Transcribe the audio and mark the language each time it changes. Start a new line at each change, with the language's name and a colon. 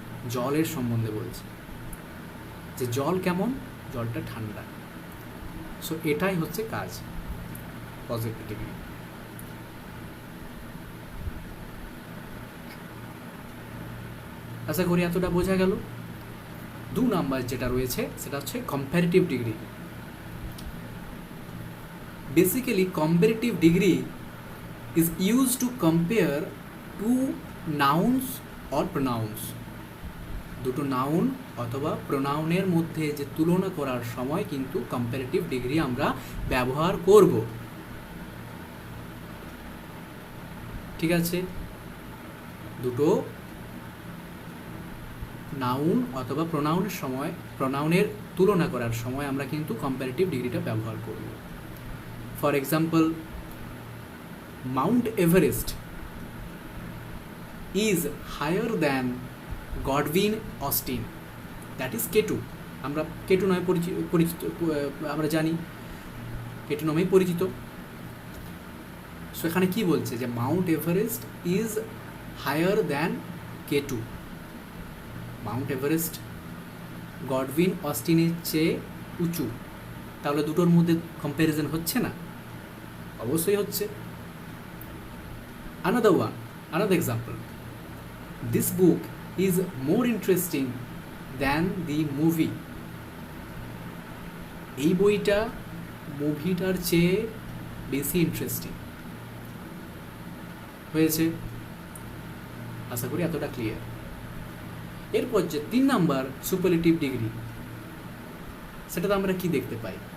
Bangla: জলের সম্বন্ধে বলছে, যে জল কেমন, জলটা ঠান্ডা। সো এটাই হচ্ছে কাজ। পজিটিভলি। আশা করি এতটা বোঝা গেল। 2 নাম্বার যেটা রয়েছে সেটা হচ্ছে comparative degree.
English: Basically comparative degree is used to compare two nouns or pronouns.
Bangla: দুটো নাউন অথবা প্রোনাউনের মধ্যে যে তুলনা করার সময় কিন্তু কম্পারেটিভ ডিগ্রি আমরা ব্যবহার করব। ঠিক আছে, দুটো নাউন অথবা প্রোনাউনের তুলনা করার সময় আমরা কিন্তু কম্পারেটিভ ডিগ্রিটা ব্যবহার করব।
English: For example, Mount Everest is higher than Godwin Austen, that is K2.
Bangla: আমরা K2 নামে পরিচিত আমরা জানি, K2 নামেই পরিচিত।
English: so
Bangla: এখানে কি বলছে যে
English: Mount Everest is higher than K2।
Bangla: Mount Everest Godwin অস্টিনের চেয়ে উঁচু, তাহলে দুটোর মধ্যে কম্প্যারিজন হচ্ছে না? অবশ্যই হচ্ছে।
English: Another example. This book is more interesting than the movie.
Bangla: এই বইটা মুভিটার চেয়ে বেশি ইন্টারেস্টিং হয়েছে। আশা করি এতটা ক্লিয়ার। এরপর যে 3 নাম্বার সুপারলেটিভ ডিগ্রি, সেটাতে আমরা কি দেখতে পাই?